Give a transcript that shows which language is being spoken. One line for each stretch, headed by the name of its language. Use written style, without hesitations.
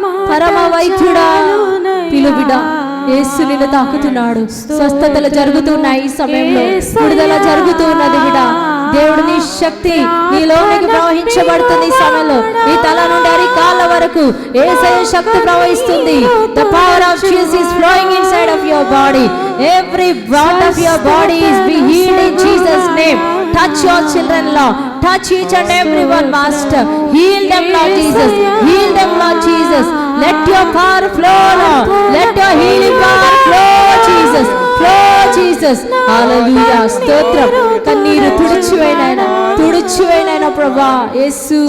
Telugu: పరమ వైద్యుడా పిలుబిడ యేసు నిన్ను తాకుతున్నాడు. స్వస్థతలు జరుగుతున్నాయి ఈ సమయంలో, విడుదల జరుగుతూ ఉన్నది బిడ. దేవుడు నీ శక్తి నీలోనికి ప్రవహించబడుతుంది ఈ సమయంలో. నీ తల నుండి అరికాళ్ళ వరకు యేసయ్య శక్తి ప్రవహిస్తుంది.
English: The power of Jesus is flowing inside of your body. Every part of your body is be healed in Jesus' name. Touch your children, Lord. Touch each and every one, Master. Heal them, Lord Jesus. Heal them, Lord Jesus. Let your power flow, Lord. Let your healing power flow, Jesus. Flow, Jesus. Hallelujah. స్తోత్రం.
Telugu: కన్నీరు తుడిచివేయనైనా, తుడిచివేయనైనా ప్రభా యేసు.